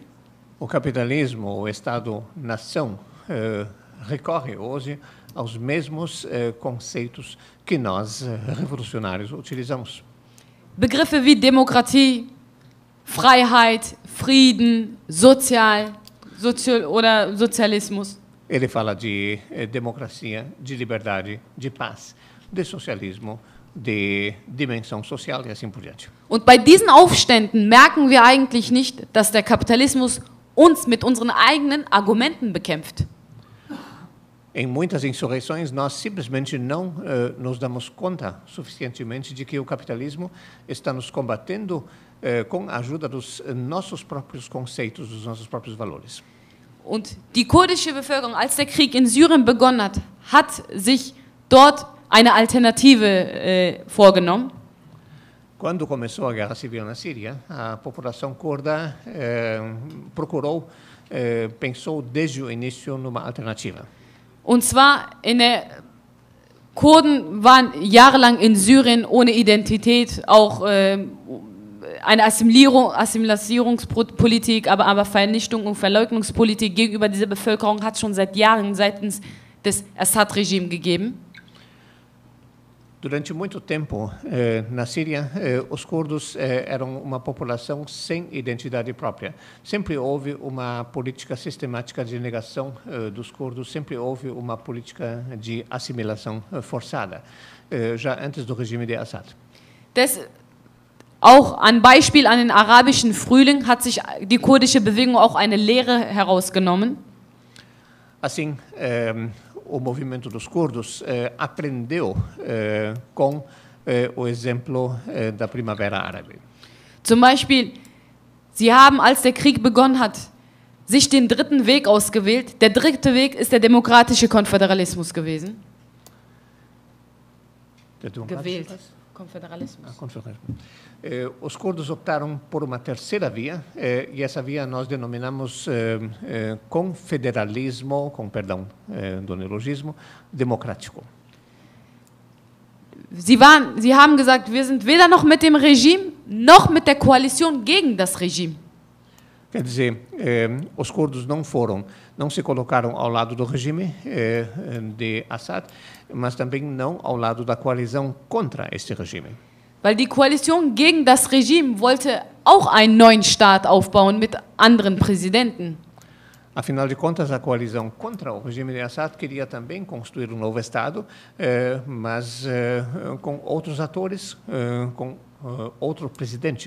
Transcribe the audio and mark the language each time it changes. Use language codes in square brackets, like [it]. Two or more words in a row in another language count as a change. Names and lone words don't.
[pt] O capitalismo, o Estado-nação, recorre hoje aos mesmos conceitos que nós, revolucionários, utilizamos. [de] Begriffe wie Demokratie, Freiheit, Frieden, oder Sozialismus. [pt] Ele fala de democracia, de liberdade, de paz, de socialismo, de dimensão social e assim por diante. [de] Und bei diesen Aufständen merken wir eigentlich nicht, dass der Kapitalismus uns mit unseren eigenen Argumenten bekämpft. [pt] Em muitas insurreições, nós simplesmente não nos damos conta suficientemente de que o capitalismo está nos combatendo com a ajuda dos nossos próprios conceitos, dos nossos próprios valores. [de] Und die kurdische Bevölkerung, als der Krieg in Syrien begonnen hat sich dort eine Alternative vorgenommen. [pt] Quando começou a guerra civil na Síria, a população curda pensou desde o início numa alternativa. [de] Und zwar Kurden waren jahrelang in Syrien ohne Identität, auch eine Assimilierungspolitik, aber Vernichtung und Verleugnungspolitik gegenüber dieser Bevölkerung hat schon seit Jahren seitens des Assad-Regimes gegeben. [pt] Durante muito tempo, na Síria, os curdos eram uma população sem identidade própria. Sempre houve uma política sistemática de negação dos curdos, sempre houve uma política de assimilação forçada, já antes do regime de Assad. [de] Auch ein Beispiel an den arabischen Frühling hat sich die kurdische Bewegung auch eine Lehre herausgenommen. [pt] Assim, o movimento dos curdos aprendeu com o exemplo da Primavera Árabe. [de] Zum Beispiel, sie haben, als der Krieg begonnen hat, sich den dritten Weg ausgewählt. Der dritte Weg ist der demokratische Konföderalismus gewesen. Gewählt. Confederalismus. [pt] Os curdos optaram por uma terceira via, e essa via nós denominamos confederalismo, com perdão do neologismo, democrático. [de] Sie haben gesagt, wir sind weder noch mit dem Regime, noch mit der Koalition gegen das Regime. [pt] Quer dizer, os curdos não se colocaram ao lado do regime de Assad, mas também não ao lado da coalizão contra este regime. [de] Weil die Koalition gegen das Regime wollte auch einen neuen Staat aufbauen mit anderen Präsidenten. [pt] Afinal de contas, a coalizão contra o regime de Assad queria também construir um novo Estado, mas com outros atores, com outro presidente.